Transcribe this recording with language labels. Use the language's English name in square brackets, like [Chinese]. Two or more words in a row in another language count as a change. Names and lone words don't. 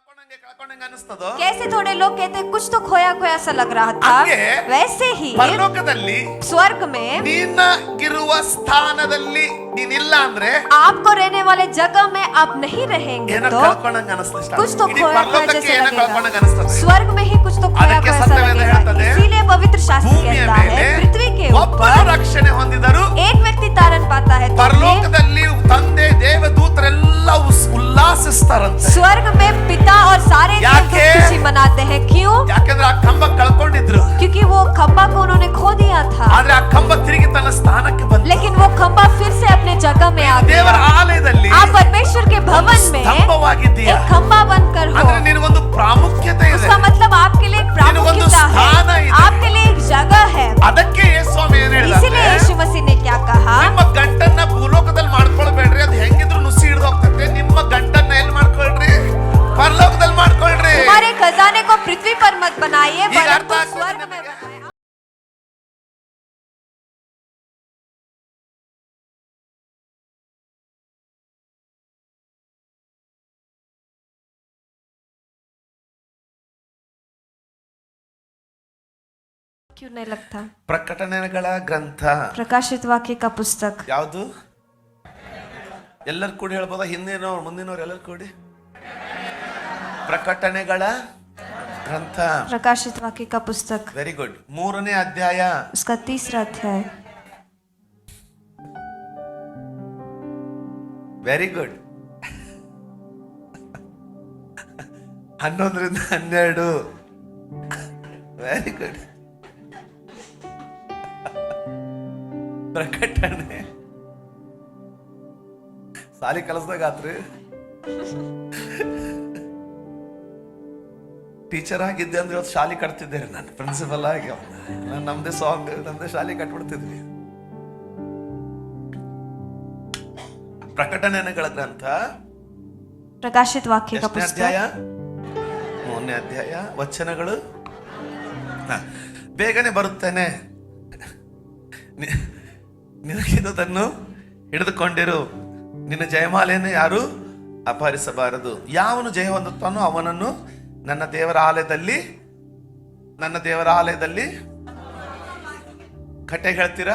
[Hindi] कैसे थोड़े लोग कहते हैं कुछ तो खोया खोया सा लग रहा था, वैसे ही [Kannada] ಪರಲೋಕದಲ್ಲಿ [Hindi] स्वर्ग में [Kannada] ನೀನಾಗಿರುವ ಸ್ಥಾನದಲ್ಲಿ ನೀನಿಲ್ಲ ಅಂದ್ರೆ [Hindi] आपको रहने वाले जगह में आप नहीं रहेंगे [Kannada] ಏನೋ [Hindi] तो [Kannada] ಕಳ್ಕೊಂಡಂಗೆ ಅನಿಸ್ತದೆ. [Hindi] कुछ तो [Kannada] ಇಡೀ [Hindi] खोया खोया [Kannada] ಪರಲೋಕಕ್ಕೆ [Hindi] जैसे [Kannada] ಏನೋ [Hindi] लगेगा। [Kannada] ಕಳ್ಕೊಂಡಂಗೆ ಅನಿಸ್ತದೆ. [Hindi] स्वर्ग में ही कुछ तो खोया [Kannada] ಅದಕ್ಕೆ [Hindi] खोया सा [Kannada] ಸತ್ಯವೇದ [Hindi] लगेगा। [Kannada] ಹೇಳ್ತದೆ, [Hindi] इसीलिए पवित्र शास्त्र [Kannada] ಭೂಮಿಯ [Hindi] कहता है [Kannada] ಮೇಲೆ [Hindi] पृथ्वी के [Kannada] ಒಬ್ಬನು [Hindi] ऊपर [Kannada] ರಕ್ಷಣೆ ಹೊಂದಿದರು. [Hindi] एक व्यक्ति तारण पाता है तो भी [Kannada] ಪರಲೋಕದಲ್ಲಿ ತಂದೆ ದೇವದೂತರೆಲ್ಲ ಉಲ್ಲಾಸಿಸ್ತಾರಂತೆ. [Hindi] स्वर्ग में पिता और सारे [Kannada] ಯಾಕೆ? [Hindi] देवदूत खुशी मनाते हैं। क्यों? [Kannada] ಯಾಕಂದ್ರೆ ಆ ಕಂಬ ಕಳ್ಕೊಂಡಿದ್ರು, [Hindi] क्योंकि वो खंबा को उन्होंने खो दिया था, [Kannada] ಆದ್ರೆ ಆ ಕಂಬ ತಿರುಗಿ ತನ್ನ ಸ್ಥಾನಕ್ಕೆ ಬಂತು. [Hindi] लेकिन वो खंबा फिर से अपने जगह में आ [Kannada] ದೇವರ [Hindi] गया। [Kannada] ಆಲಯದಲ್ಲಿ [Hindi] आप परमेश्वर के भवन में [Kannada] ಸ್ತಂಭವಾಗಿದ್ದೀಯ. [Hindi] एक खंबा बनकर हो, [Kannada] ಅಂದ್ರೆ ನಿನಗೊಂದು ಪ್ರಾಮುಖ್ಯತೆ ಇದೆ. [Hindi] उसका मतलब आपके लिए एक [Kannada] ನಿನಗೊಂದು [Hindi] प्रामुख्यता [Kannada] ಸ್ಥಾನ [Hindi] है, [Kannada] ಇದೆ. [Hindi] आपके लिए एक जगह है। [Kannada] ಅದಕ್ಕೆ ಯೇಸು ಸ್ವಾಮಿ ಏನ್ [Hindi] इसीलिए [Kannada] ಹೇಳಿದ, [Hindi] यीशु मसीह ने क्या कहा, [Kannada] ನಿಮ್ಮ ಗಂಟನ್ನ ಭೂಲೋಕದಲ್ಲಿ ಮಾಡ್ಕೊಳ್ಬೇಡ್ರಿ, ಅದು ಹೆಂಗಿದ್ರು ನುಸಿ ಹಿಡಿದು ಹೋಗ್ತದೆ. ನಿಮ್ಮ ಗಂಟನ್ನ ಎಲ್ಲಿ ಮಾಡ್ಕೊಳ್ರಿ? ಪರಲೋಕದಲ್ಲಿ ಮಾಡ್ಕೊಳ್ರಿ. [Hindi] हमारे खजाने को पृथ्वी पर मत बनाइए, [Kannada] ಈಗ ಅರ್ಥ [Hindi] परंतु [Kannada] ಆಗ್ತದೆ [Hindi] स्वर्ग में [Kannada] ನಿಮಗೆ? [Hindi] बनाइए। क्यों नहीं लगता? [Kannada] ಪ್ರಕಟಣೆಗಳ ಗ್ರಂಥ [Hindi] प्रकाशित वाक्य का पुस्तक [Kannada] ಯಾವುದು? ಎಲ್ಲರೂ ಕೂಡಿ ಹೇಳ್ಬೋದಾ? ಹಿಂದಿನವ್ರು ಮುಂದಿನವ್ರು ಎಲ್ಲರೂ ಕೂಡಿ ಪ್ರಕಟಣೆಗಳ ಗ್ರಂಥ. [Hindi] प्रकाशित वाक्य का पुस्तक, [English] very good. [Kannada] 3ನೇ ಅಧ್ಯಾಯ [Hindi] उसका 3रा अध्याय। [English] very good. [Kannada] 11ರಿಂದ 12. [English] very good. [Kannada] ಪ್ರಕಟಣೆ ಸಾಲಿ ಕಲಿಸ್ದಾಗ ಆತ್ರಿ. ಟೀಚರ್ ಆಗಿದ್ದೆ ಅಂದ್ರೆ ಇವತ್ತು ಶಾಲೆ ಕಟ್ತಿದ್ದೆ ನಾನು. ಪ್ರಿನ್ಸಿಪಲ್ ಆಗಿ ನಾನು ನಮ್ದೇ ಸಾಂಗ್ ನಮ್ದೇ ಶಾಲೆ ಕಟ್ಬಿಡ್ತಿದ್ವಿ. ಪ್ರಕಟಣೆಗಳ ಗ್ರಂಥ [Hindi] प्रकाशित वाक्य का [Kannada] ಎಷ್ಟನೇ ಅಧ್ಯಾಯ? [Hindi] पुस्तक [Kannada] 3ನೇ ಅಧ್ಯಾಯ. ವಚನಗಳು ಬೇಗನೆ ಬರುತ್ತೇನೆ. ನಿನಗಿದುದನ್ನು ಹಿಡಿದುಕೊಂಡಿರು, ನಿನ್ನ ಜಯಮಾಲೆಯನ್ನು ಯಾರು ಅಪಹರಿಸಬಾರದು. ಯಾವನು ಜಯ ಹೊಂದುತ್ತಾನೋ ಅವನನ್ನು ನನ್ನ ದೇವರ ಆಲಯದಲ್ಲಿ ಕಟ್ಟೆ ಹೇಳ್ತೀರಾ?